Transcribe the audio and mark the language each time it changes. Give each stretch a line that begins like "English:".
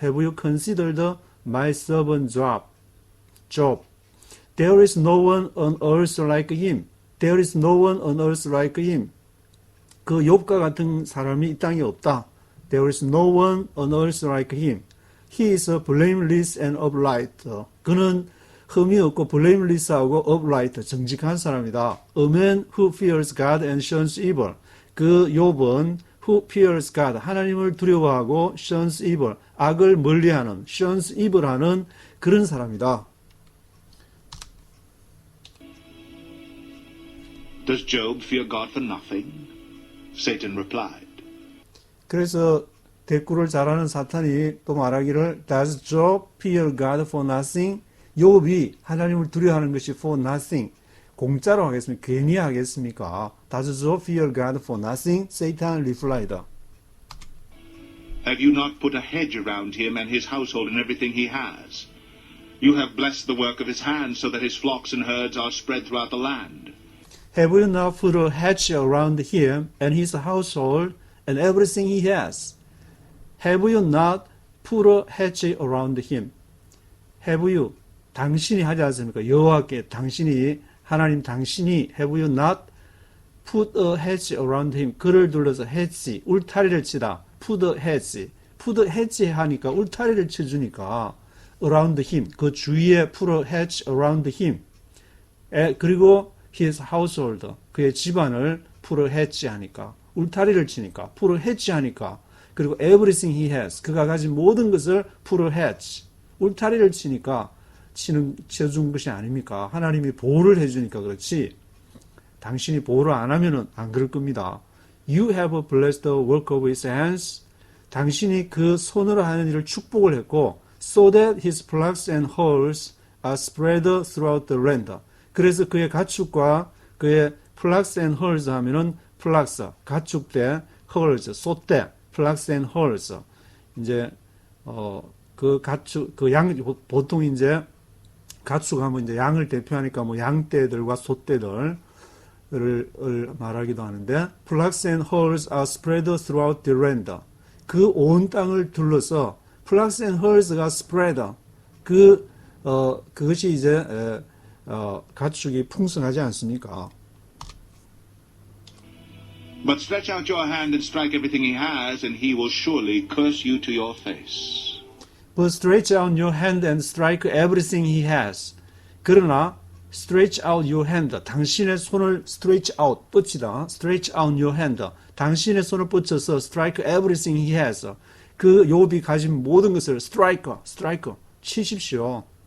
English: Have you considered my servant Job? There is no one on earth like him. There is no one on earth like him.
Korean: 그 욥과 같은 사람이 이 땅에 없다.
English: There is no one on earth like him. He is blameless and upright.
Korean: 그는 흠이 없고 blameless하고
English: upright,
Korean: 정직한 사람이다.
English: A man who fears God and shuns evil.
Korean: 그 욥은
English: who fears God,
Korean: 하나님을 두려워하고
English: shuns evil,
Korean: 악을 멀리하는,
English: shuns evil
Korean: 하는 그런 사람이다.
English: Does Job fear God for nothing? Satan replied.
Korean: 그래서 대꾸를 잘하는 사탄이 또 말하기를
English: Does Job fear God for nothing?
Korean: 욥이 하나님을 두려워하는 것이
English: for nothing.
Korean: 공짜로 하겠습니까? 괜히 하겠습니까?
English: Does Job fear God for nothing? Satan replied. Have you not put a hedge around him and his household and everything he has? You have blessed the work of his hands so that his flocks and herds are spread throughout the land. Have you not put a hedge around him and his household and everything he has? Have you not put a hedge around him? Have you,
Korean: 당신이 하지 않습니까? 여호와께 당신이, 하나님 당신이
English: have you not put a hedge around him?
Korean: 그를 둘러서 hedge, 울타리를 치다.
English: put a hedge
Korean: 하니까 울타리를 쳐주니까
English: around him,
Korean: 그 주위에
English: put a hedge around him.
Korean: 그리고 his household, 그의 집안을
English: put a hedge
Korean: 하니까, 울타리를 치니까, put a hedge 하니까, 그리고
English: everything he has,
Korean: 그가 가진 모든 것을 put a hedge, 울타리를 치니까 쳐준 것이 아닙니까? 하나님이 보호를 해주니까 그렇지, 당신이 보호를 안 하면은 안 그럴 겁니다.
English: You have blessed the work of his hands.
Korean: 당신이 그 손으로 하는 일을 축복을 했고,
English: so that his flocks and herds, are spread throughout the land.
Korean: 그래서 그의 가축과 그의
English: flocks and herds
Korean: 하면은
English: flocks,
Korean: 가축대,
English: herds,
Korean: 소떼,
English: flocks and herds.
Korean: 이제, 그 가축, 그 양, 보통 이제 가축하면 이제 양을 대표하니까 뭐 양떼들과 소떼들을 말하기도 하는데,
English: flocks and herds are spread throughout the land.
Korean: 그 온 땅을 둘러서
English: flocks and herds
Korean: 가 spread. 그것이 이제 가축이 풍성하지 않습니까?
English: But stretch out your hand and strike everything he has, and he will surely curse you to your face. But stretch out your hand and strike everything he has.
Korean: 그러나
English: stretch out your hand.
Korean: 당신의 손을
English: stretch out,
Korean: 뻗치다.
English: stretch out your hand.
Korean: 당신의 손을 뻗쳐서
English: strike everything he has.
Korean: 그 욥이 가진 모든 것을
English: strike,
Korean: 치십시오.